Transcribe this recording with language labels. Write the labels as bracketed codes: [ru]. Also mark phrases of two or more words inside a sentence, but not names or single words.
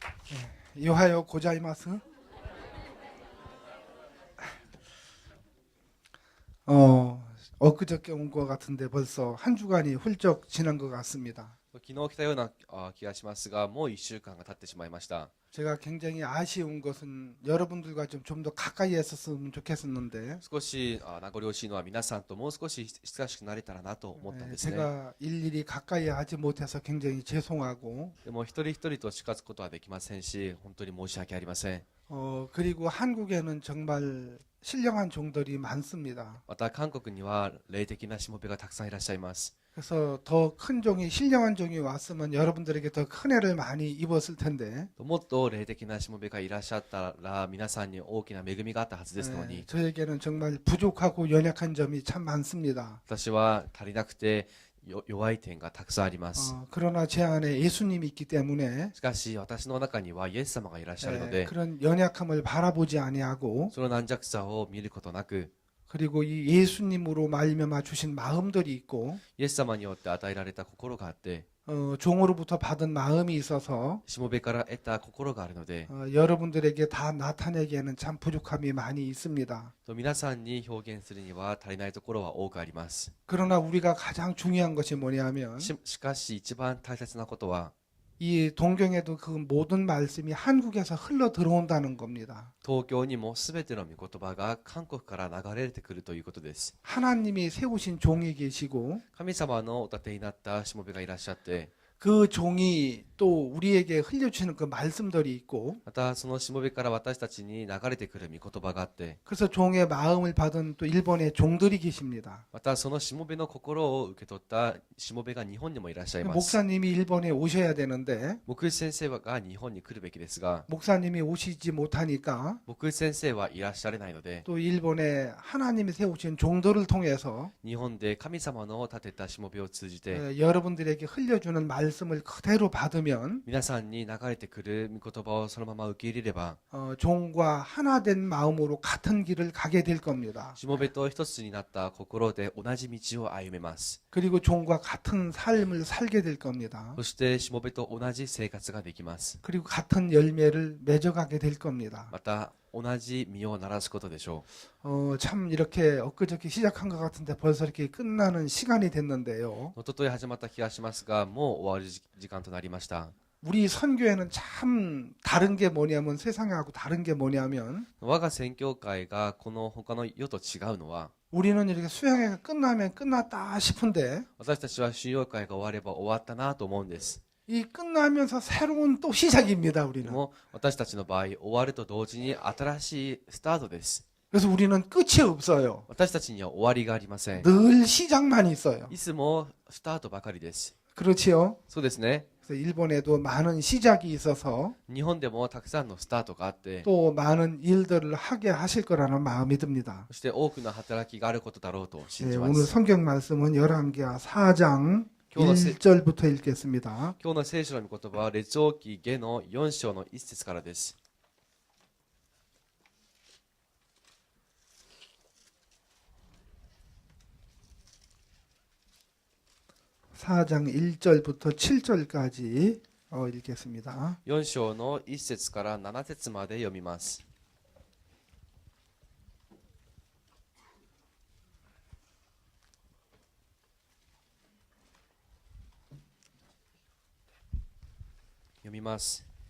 [ja] おはよう ございます. [ko] 엊그저께 온 것 같은데 벌써 한 주간이 훌쩍 지난 것 같습니다. [ja] 昨日来たような気がしますが、もう1週間が経ってしまいました。 [ko] 제가 굉장히 아쉬운 것은 여러분들과 좀 더 가까이 했었으면 좋겠었는데 [ja] 少し名残惜しいのは皆さんともう少し親しくなれたらなと思ったんですね。 [ko] 제가 일일이 가까이 하지 못해서 굉장히 죄송하고 [ja] でも一人一人と近づくことはできませんし、本当に申し訳ありません。 [ko] 그리고 한국에는 정말 신령한 종들이 많습니다. [ja] また韓国には霊的なしもべがたくさんいらっしゃいます。 [ko] 그래서 더 큰 종이 신령한 종이 왔으면 여러분들에게 더 큰 애를 많이 입었을 텐데 [ja] もっと霊的なしもべがいらっしゃったら皆さんに大きな恵みがあったはずですのに、 [ko] 저에게는 정말 부족하고 연약한 점이 참 많습니다. [ja] 私は足りなくて弱い点がたくさんあります。 [ko] 그러나 제 안에 예수님이 있기 때문에 [ja] しかし私の中にはイエス様がいらっしゃるので、 [ko] 그런 연약함을 바라보지 아니하고 [ja] その軟弱さを見ることなく、 [ko] 그리고 이 예수님으로 말미암아 주신 마음들이 있고 [ja] イエス様によって与えられた心があって、 [ko] 종으로부터 받은 마음이 있어서 [ja] しもべから得た心があるので、 [ko] 여러분들에게 다 나타내기에는 참 부족함이 많이 있습니다. [ja] 皆さんに表現するには足りないところは多くあります。 [ko] 그러나 우리가 가장 중요한 것이 뭐냐면 [ja] しかし一番大切なことは、 [ko] 이 동경에도 그 모든 말씀이 한국에서 흘러 들어온다는 겁니다. [ja] 東京にもすべての御言葉が韓国から流れてくるということです。 [ko] 하나님이 세우신 종이 계시고 [ja] 神様のお立てになったしもべがいらっしゃって、 [ko] 그 종이 또 우리에게 흘려주시는 그 말씀들이 있고 [ja] またそのしもべから私たちに流れてくる御言葉があって、 [ko] 그래서 종의 마음을 받은 또 일본의 종들이 계십니다. [ja] またそのしもべの心を受け取ったしもべが日本にもいらっしゃいます。 [ko] 목사님이 일본에 오셔야 되는데 [ja] 牧師先生が日本に来るべきですが、 [ko] 목사님이 오시지 못하니까 [ja] 牧師先生はいらっしゃれないので、 [ko] 또 일본에 하나님이 세우신 종들을 통해서 [ja] 日本で神様の立てたしもべを通じて、 [ko] 여러분들에게 흘려주는 말씀을 그대로 받으면 [ja] 皆さんに流れてくる御言葉をそのまま受け入れれば、 [ko] 종과 하나 된 마음으로 같은 길을 가게 될 겁니다. [ja] しもべと一つになった心で同じ道を歩めます。 [ko] 그리고 종과 같은 삶을 살게 될 겁니다. [ja] そしてしもべと同じ生活ができます。 [ko] 그리고 같은 열매를 맺어가게 될 겁니다. [ja] また同じ実をならすことでしょ [ko] 참 이렇게 엊그저께 시작한 것 같은데 벌써 이렇게 끝나는 시간이 됐는데요. [ja] う。一昨日始まった気がしますが、もう終わる時間となりました。 [ko] 우리 선교회는 참 다른 게 뭐냐면 세상하고 다른 게 뭐냐면 [ja] 我が宣教会がこの他の世と違うのは、 [ko] 우리는 이렇게 수양회가 끝나면 끝났다 싶은데 [ja] 私たちは収容会が終われば終わったなと思うんです。 [ko] 이 끝나면서 새로운 또 시작입니다. [ja] で [ko] 우리는. [ja] も私たちの場合、終わると同時に新しいスタートです。 [ko] 그래서 우리는 끝이 없어요. [ja] 私たちには終わりがありません。 [ko] 늘 시작만 있어요. [ja] いつもスタートばかりです。 [ko] 그렇지요? [ja] そうですね。 [ko] 그래서 일본에도 많은 시작이 있어서 [ja] 日本でもたくさんのスタートがあって、 [ko] 또 많은 일들을 하게 하실 거라는 마음이 듭니다. [ja] そして多くの働きがあることだろうと信 [ko] 네, [ja] じま [ko] 오늘 [ja] す。 [ko] 성경 말씀은 열왕기하 4장 [ja] 今日のせ [ko] 1절부터 읽겠습니다. [ja] 今日の聖書の御言葉は列王記下の4章の1節からです。 [ko] 4장 1절부터 7절까지 읽겠습니다. [ja] 4 章の1節から7節まで読みます。読みます。